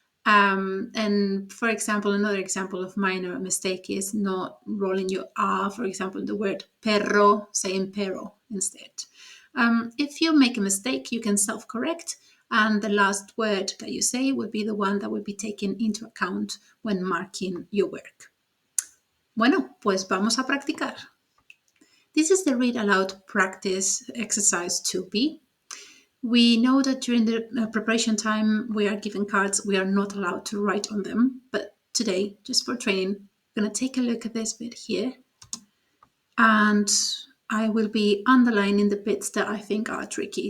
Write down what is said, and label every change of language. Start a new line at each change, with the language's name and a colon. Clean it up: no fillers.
English: And for example, another example of minor mistake is not rolling your R, for example, the word perro, saying perro instead. If you make a mistake, you can self-correct, and the last word that you say will be the one that will be taken into account when marking your work.
Spanish: Bueno, pues vamos a practicar.
English: This is the read aloud practice exercise 2B. We know that during the preparation time we are given cards, we are not allowed to write on them. But today, just for training, I'm going to take a look at this bit here. And I will be underlining the bits that I think are tricky.